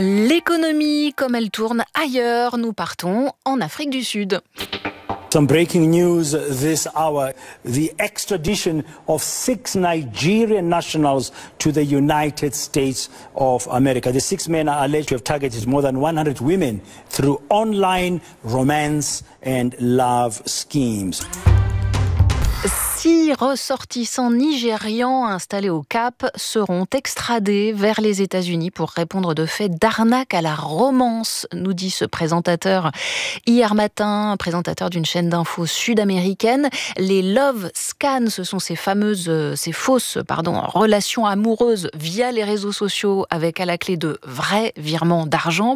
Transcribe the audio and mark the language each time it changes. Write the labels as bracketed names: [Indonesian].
[French] l'économie, comme elle tourne ailleurs, nous partons en Afrique du Sud. [English] Some breaking news this hour. The extradition of 6 Nigerian nationals to the United States of America. The 6 men are alleged to have targeted more than 100 women through online romance and love schemes. [French] 6 ressortissants nigérians installés au Cap seront extradés vers les États-Unis pour répondre de faits d'arnaque à la romance, nous dit ce présentateur hier matin, présentateur d'une chaîne d'infos sud-américaine. Les love scans, ce sont ces fausses relations amoureuses via les réseaux sociaux avec à la clé de vrais virements d'argent.